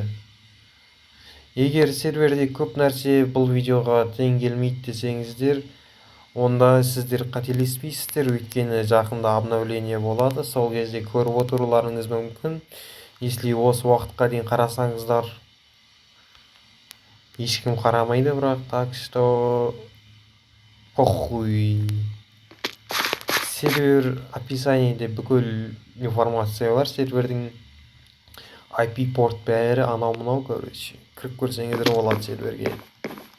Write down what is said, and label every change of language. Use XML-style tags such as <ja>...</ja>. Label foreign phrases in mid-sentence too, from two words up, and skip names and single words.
<kk>Егер серверде көп нәрсе бұл видеоға тең келмейді десеңіздер, онда сіздер қателеспейсіздер, өйткені жақында обновление болады. Сол кезде көріп отыруларыңыз мүмкін. Если осы уақытқа дейін қарасаңыздар, ешкім қарамайды, бірақ</kk> <ru>так что похуй.</ru> <kk>Сервер описаниеде бүкіл информация бар. Сервердің IP порт бәрі анау-мынау, короче. Кіріп көрсеңіздер болады серверге.</kk>